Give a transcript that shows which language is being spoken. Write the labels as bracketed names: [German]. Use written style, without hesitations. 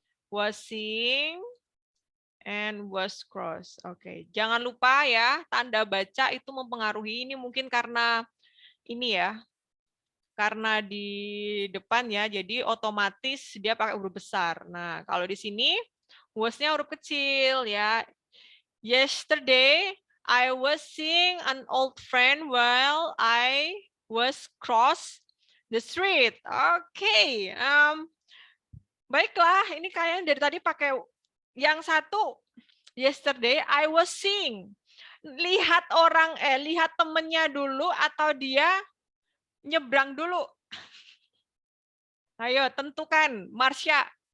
[English] Was seeing and was cross. [Indonesian] Oke, jangan lupa ya, tanda baca itu mempengaruhi. Ini mungkin karena ini ya, karena di depan ya, jadi otomatis dia pakai huruf besar. Nah, kalau di sini Was-nya huruf kecil ya. [English] Yesterday, I was seeing an old friend while I was cross the street. [Indonesian] Oke. Baiklah, ini kalian dari tadi pakai yang satu. [English] Yesterday, I was seeing. [Indonesian] Lihat lihat temennya dulu atau dia nyebrang dulu. Ayo, tentukan, Marsha.